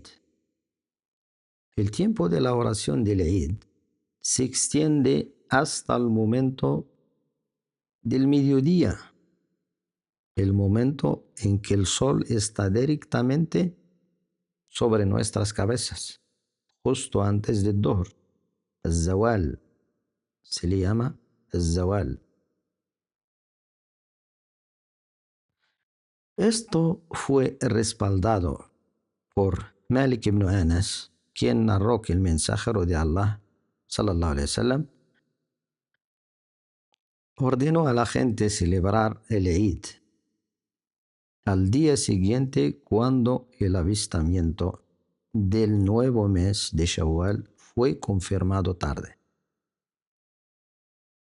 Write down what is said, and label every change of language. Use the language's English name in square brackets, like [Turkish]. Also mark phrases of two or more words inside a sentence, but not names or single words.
[Spanish] El tiempo de la oración del Eid se extiende hasta el momento del mediodía, el momento en que el sol está directamente sobre nuestras cabezas, justo antes del Dhuhr. El Zawal se le llama el Zawal. Esto fue respaldado por Malik ibn Anas, quien narró que el mensajero de Allah, [Arabic] صلى الله عليه وسلم, [Spanish] ordenó a la gente celebrar el Eid al día siguiente, cuando el avistamiento del nuevo mes de Shawwal fue confirmado tarde.